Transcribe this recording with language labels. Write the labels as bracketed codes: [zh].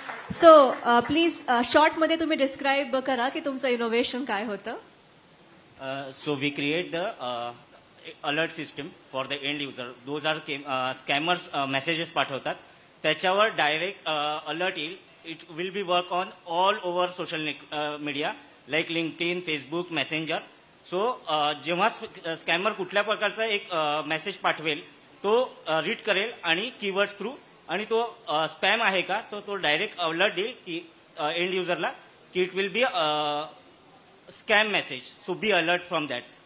[en] So please short [mr] मध्ये तुम्ही describe करा की तुमचं इनोव्हेशन काय होतं. [en] So we create the alert system for the end user. Those are scammers messages [mr] पाठवतात, त्याच्यावर डायरेक्ट अलर्ट येईल. [en] It will be work on all over social media like LinkedIn, Facebook, Messenger. [mr] So जेव्हा स्कॅमर कुठल्या प्रकारचा एक message पाठवेल तो read करेल आणि कीवर्ड थ्रू आणि तो स्पॅम आहे का तो डायरेक्ट अलर्ट देईल की एंड युजरला की [en] It will be scam message. So be alert from that.